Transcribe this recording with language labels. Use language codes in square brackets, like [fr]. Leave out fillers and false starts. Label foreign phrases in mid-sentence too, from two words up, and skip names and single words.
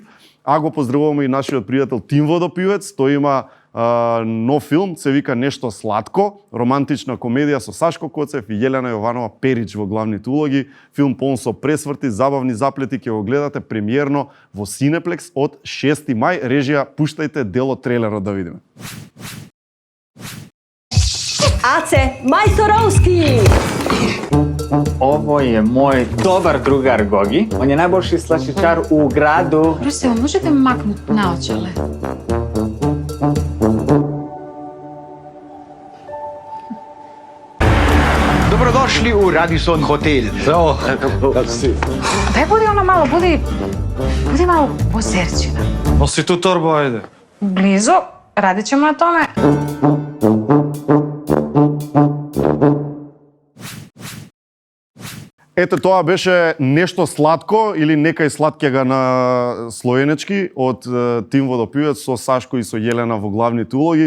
[mk] А го поздравуваме и нашиот пријател Тим Водопивец, тој има нов филм, се вика Нешто сладко, романтична комедија со Сашко Коцев и Јелена Јованова Перич во главните улоги. Филм полн со пресврти, забавни заплети, ќе го гледате премиерно во Синеплекс од 6 мај. Режија, пуштајте дел од трейлерот да видиме. [hr] Ace Majstorovski! Ovo je moj dobar drugar Gogi. On je najbolji slašičar u gradu. Proste, možete maknuti naočale? Dobrodošli u Radisson Hotel. Zdravo, kako si? Daj budi ono malo, budi malo pozerčina. Nosi tu torbu, ajde. Blizu, radit ćemo na tome. [mk] Ето тоа беше Нешто сладко или Некај сладкега на слоенечки од Тим Водопивец со Сашко и со Јелена во главните улоги.